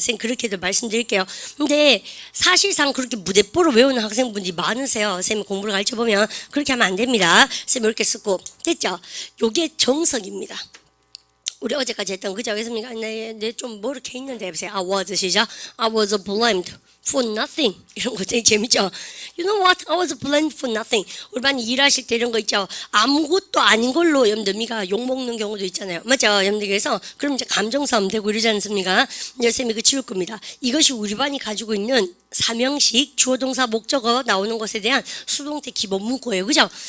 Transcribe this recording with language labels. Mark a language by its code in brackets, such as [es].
[ko] 쌤 그렇게도 말씀드릴게요. 근데 사실상 그렇게 무대뽀로 외우는 학생분들이 많으세요. 쌤이 공부를 가르쳐보면 그렇게 하면 안 됩니다. 쌤 이렇게 쓰고 됐죠? 요게 정석입니다. 우리 어제까지 했던 그죠? 그렇습니까? 내 좀 모르게 있는데 해보세요. [en] I was [ko] 시작. [en] I was blamed for nothing. [ko] 이런 거 되게 재밌죠? [en] You know what? I was blamed for nothing. [ko] 우리 반이 일하실 때 이런 거 있죠? 아무것도 아닌 걸로 여러분들 미가 욕먹는 경우도 있잖아요. 맞죠? 여러분들 그래서 그럼 이제 감정싸움 되고 이러지 않습니까? 이제 쌤이 그 치울 겁니다. 이것이 우리 반이 가지고 있는 삼형식 주어 동사 목적어 나오는 것에 대한 수동태 기본 문구예요. 그죠?